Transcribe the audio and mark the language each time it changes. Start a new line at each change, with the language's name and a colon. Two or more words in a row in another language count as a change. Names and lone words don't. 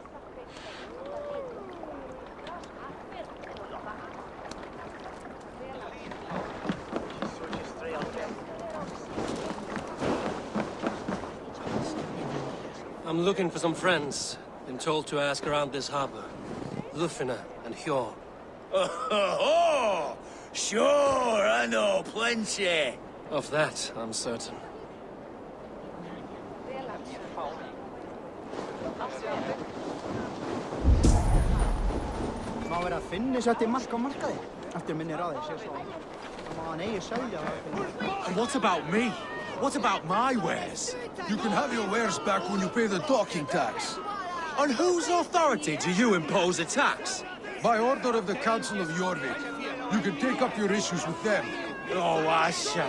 English: I'm looking for some friends. Been told to ask around this harbor. Ljuvina and Hjor. Oh, sure, I know plenty. Of that, I'm certain.
Icelandic: Má vera að finna sér til mark á markaði. Eftir minni ráði sé svo. Það má hann eigi selja.
English: And what about me? What about my wares? You can have your wares back when you pay the docking tax. On whose authority do you impose a tax? By order of the Council of Jorvik. You can take up your issues with them. Oh, I shall.